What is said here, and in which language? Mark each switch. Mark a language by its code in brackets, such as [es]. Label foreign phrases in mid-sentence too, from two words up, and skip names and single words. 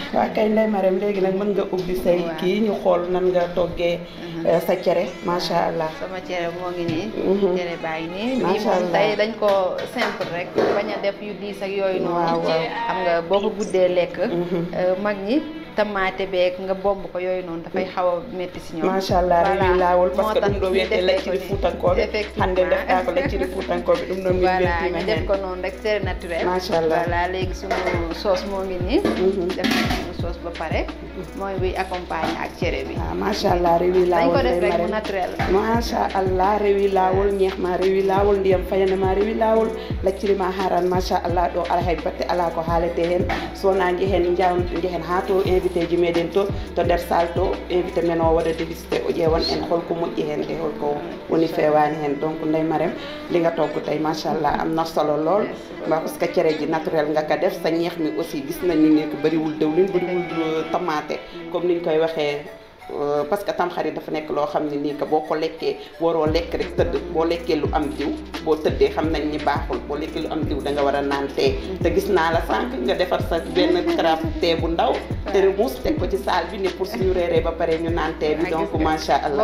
[wo] waaw kay Ndeye Marème léegi nag mën nga ubbi say kii ñu xool nan nga toggee sa cere [ar] ما شاء الله. [wo] sama cere moo ngi nii. cere baa ngi nii. [ar] ما شاء الله [wo] tey dañ ko simple rek bañ a def yu diis ak yooyu noonu. waaw xam nga boo ko guddee lekk. mag ñi tamaate beeg nga bomb ko yooyu noonu dafay xaw a métti si ñoom. [ar] ما شاء الله [ff] rewi laawol [fr] parce que [ff] ɗum ɗo wiyete lecciri fuutankoɓe hannde defta ko lecciri fuutankoɓe ɗum ɗon min weltima [wo] ñu def ko noonu rek [fr] c'est naturel. [ar] ما شاء الله [wo] voilà léegi suñu sauce moo ngi nii. def suñu sauce ba pare. mooy buy accompagner ak cere bi. [ff] waaw [ar] ما شاء الله [ff] rewi laawol [wo] dañ ko def rek mu naturel. [ar] ما شاء الله [ff] rewi laawol ñeex ma rewi laawol ndiyam fayande ma rewi laawol lacciri ma haran [ar] ما شاء الله [ff] ɗo ala hay batte ala ko haalete hen sowona jehen jehen ha to invité ji meɗen to nder salle to invité men o waɗa dégusté o ƴeewan en holko moƴƴi hen de holko woni fewani hen [wo] donc Ndeye Marème li nga togg tey [ar] ما شاء الله [wo] am na solo lool [fr] parce que [ff] cere [wo] ji naturel nga ko def sa ñeex mi aussi gis nañu ne bëriwul dëwlin bëriwul tomate comme niñ koy waxee [fr] parce que [wo] tamxarit dafa nekk loo xam ne nii que boo ko lekkee waroo lekk rek tëdd boo lekkee lu am diw boo tëddee xam nañ ni baaxul boo lekkee lu am diw da nga war a naan tee te gis naa la sànq nga defar sa benn carafe tee bu ndaw termus teg ko ci saal bi ne pour suñu reeree ba pare ñu naan tee bi donc [ar] ما شاء الله